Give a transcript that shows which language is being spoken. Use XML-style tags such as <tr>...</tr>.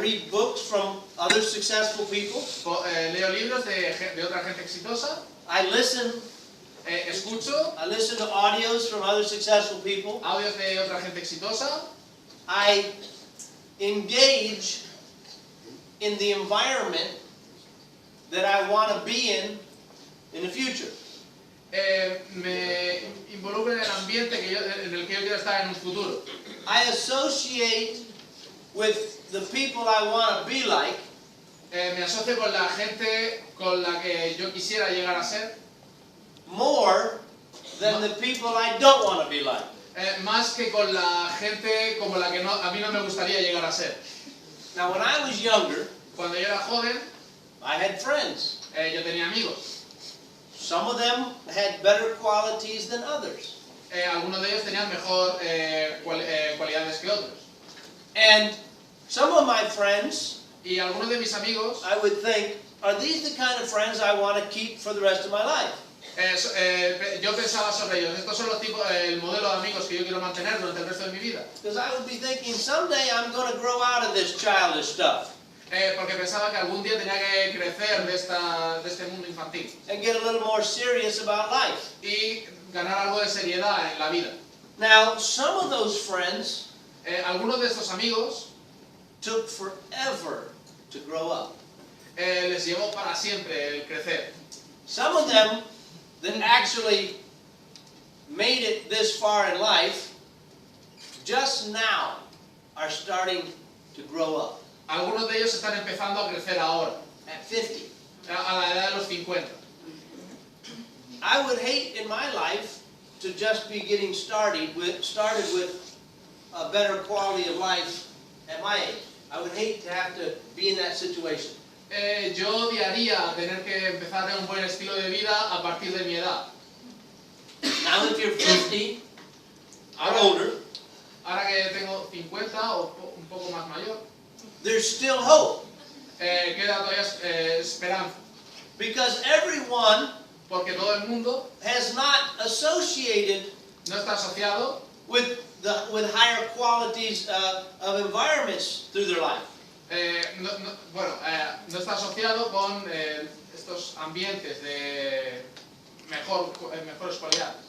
<en>books from other successful people.</en> <es>leo libros de otra gente exitosa.</es> <en>I listen</en> <es>Escucho</es> <en>to audios from other successful people.</en> <es>audios de otra gente exitosa.</es> <en>I engage in the environment that I want to be in the future.</en> <es>Me involucro en el ambiente en el que yo quiero estar en un futuro.</es> <en>I associate with the people I want to be like</en> <es>Me asocio con la gente con la que yo quisiera llegar a ser,</es> <en>more than the people I don't want to be like.</en> <es>más que con la gente como la que a mí no me gustaría llegar a ser.</es> <en>Now, when I was younger,</en> <es>Cuando yo era joven,</es> <en>I had friends.</en> <es>yo tenía amigos.</es> <en>Some of them had better qualities than others.</en> <es>Algunos de ellos tenían mejor cualidades que otros.</es> <en>And some of my friends,</en> <es>Y algunos de mis amigos,</es> <en>I would think, are these the kind of friends I want to keep for the rest of my life?</en> <es>yo pensaba sobre ellos. Estos son el modelo de amigos que yo quiero mantener durante el resto de mi vida.</es> <en>Because I would be thinking, someday I'm going to grow out of this childish stuff</en> <es>Porque pensaba que algún día tenía que crecer de este mundo infantil</es> <en>and get a little more serious about life.</en> <es>y ganar algo de seriedad en la vida.</es> <en>Now, some of those friends</en> <es>Algunos de estos amigos</es> <en>took forever to grow up.</en> <es>les llevó para siempre el crecer.</es> <en>Some of them that actually made it this far in life just now are starting to grow up</en> <es>Algunos de ellos están empezando a crecer ahora,</es> <en>at 50.</en> <es>a la edad de los 50.</es> <en>I would hate in my life to just be getting started with a better quality of life at my age. I would hate to have to be in that situation.</en> <es>Yo odiaría tener que empezar un buen estilo de vida a partir de mi edad.</es> <en>Now if you're 50 or older,</en> <es>Ahora que tengo 50 o un poco más mayor,</es> <en>there's still hope.</en> <es>queda todavía esperanza.</es> <en>Because everyone</en> <es>Porque todo el mundo</es> <en>has not associated</en> <es>no está asociado</es> <en>with higher qualities of environments through their life.</en> <es>no está asociado con estos ambientes de mejores cualidades.</es>